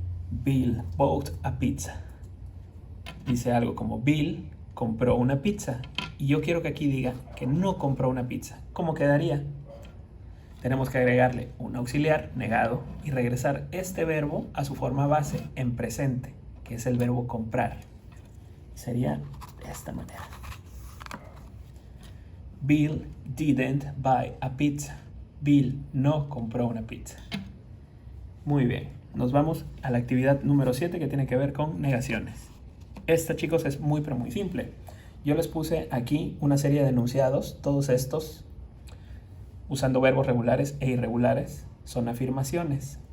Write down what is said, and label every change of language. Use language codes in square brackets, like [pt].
[en] Bill bought a pizza. [es] Dice algo como: Bill compró una pizza. Y yo quiero que aquí diga que no compró una pizza. ¿Cómo quedaría? Tenemos que agregarle un auxiliar negado y regresar este verbo a su forma base en presente, que es el verbo comprar. Sería de esta manera: [en] Bill didn't buy a pizza. [es] Bill no compró una pizza. Muy bien, nos vamos a la actividad número 7, que tiene que ver con negaciones. Esta, chicos, es muy pero muy simple. Yo les puse aquí una serie de enunciados. Todos estos, usando verbos regulares e irregulares, son afirmaciones.